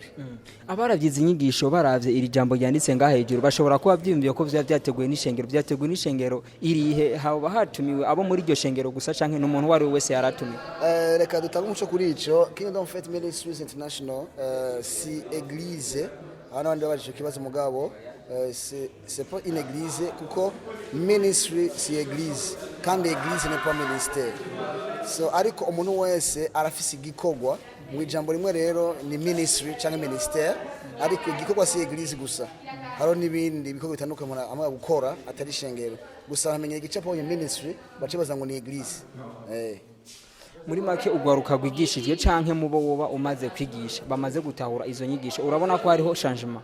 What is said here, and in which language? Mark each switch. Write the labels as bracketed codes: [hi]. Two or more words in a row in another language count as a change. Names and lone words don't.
[rn] Abaravyize inyigisho baravye iri jambo ryanditse ngaha hejuru bashobora kuba byumviye ko vyateguye n'ishengero irihe haba hatumiwe abo muri iryo shengero gusa canke n'umuntu wari wese yaratumiwe. Reka dutanga umuco kuri ico Kingdom Faith Ministries International si église abandi babaje kibazo mugabo [fr] c'est pas une église [rn] kuko ministry si église kandi [fr] église n'est pas ministère. [rn] So ariko umuntu wese arafise igikogwa mu ijambo rimwe rero ni ministry cyangwa ministère ariko igikogwa si église gusa haro nibindi bikogwa bitandukanye amwe gukora atari shengero gusa bamenye igicapo ya ministry bacibaza ngo ni église. Muri make ugwaruka gwigishijwe canke mubo woba umaze kwigisha bamaze gutahura izo nyigisho urabona ko hariho changement?